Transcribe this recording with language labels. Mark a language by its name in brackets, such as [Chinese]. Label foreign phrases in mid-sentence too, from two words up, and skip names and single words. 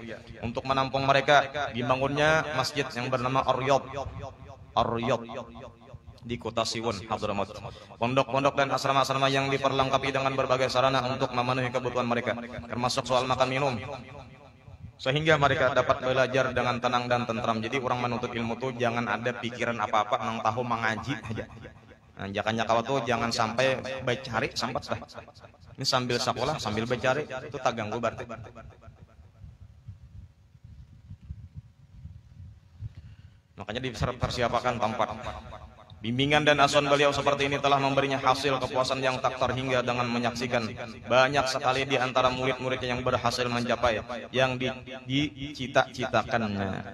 [Indonesian] Untuk menampung mereka, dibangunnya masjid yang bernama Ar-Riyad di kota Siwon, Hadramaut. Pondok-pondok dan asrama-asrama yang diperlengkapi dengan berbagai sarana untuk memenuhi kebutuhan mereka, termasuk soal makan minum, sehingga mereka dapat belajar dengan tenang dan tentram. [Banjar] Jadi orang menuntut ilmu tuh jangan ada pikiran apa-apa, nang tahu mengaji aja. Nah, jangan kawa tuh jangan sampai becari sampai dah. Ini sambil sekolah sambil becari itu tak ganggu berarti. [Indonesian] Makanya dipersiapkan tempat. Bimbingan dan asuhan beliau seperti ini telah memberinya hasil kepuasan yang tak terhingga dengan menyaksikan banyak sekali di antara murid-muridnya yang berhasil mencapai yang dicita-citakannya.